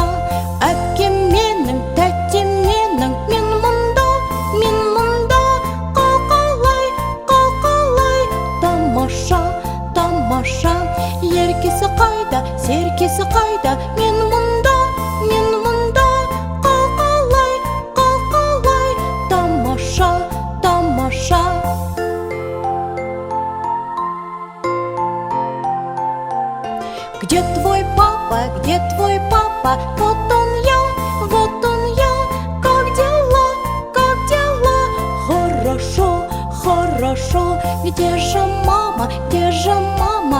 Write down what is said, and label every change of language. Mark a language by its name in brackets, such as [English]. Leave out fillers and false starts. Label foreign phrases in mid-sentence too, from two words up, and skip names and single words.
[Kazakh] Әпкем менің, тәттем менің, мен мұнда, қалқалай, қалқалай, тамаша, тамаша. Еркесі қайда, серкесі қайда, мен мұнда, қалқалай, қалқалай, тамаша, тамаша. [Russian] Где твой папа, где твой папа? Вот он я, как дела, как дела? Хорошо, хорошо. Где же мама, где же мама?